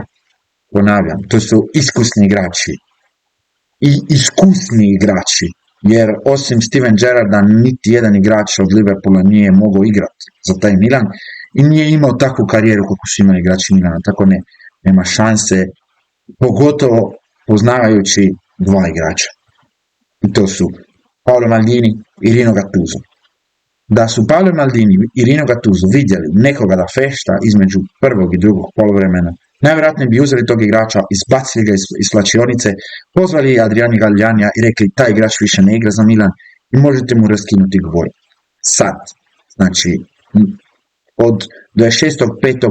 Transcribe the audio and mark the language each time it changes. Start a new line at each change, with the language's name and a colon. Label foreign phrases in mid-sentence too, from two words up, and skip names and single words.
Croatian: Ponavljam, to su iskusni igrači. I iskusni igrači, jer osim Steven Gerrarda niti jedan igrač od Liverpoola nije mogao igrati za taj Milan i nije imao takvu karijeru kako su imali igrači Milana, tako nema šanse, pogotovo poznavajući dva igrača. I to su Paolo Maldini i Rino Gattuso. Da su Paolo Maldini i Rino Gattuso vidjeli nekoga da fešta između prvog i drugog poluvremena, najvjerojatnije bi uzeli tog igrača, izbacili ga iz slačionice, pozvali Adriani Galjanija i rekli taj igrač više ne igra za Milan i možete mu raskinuti govor. Sad, znači, od 26.5.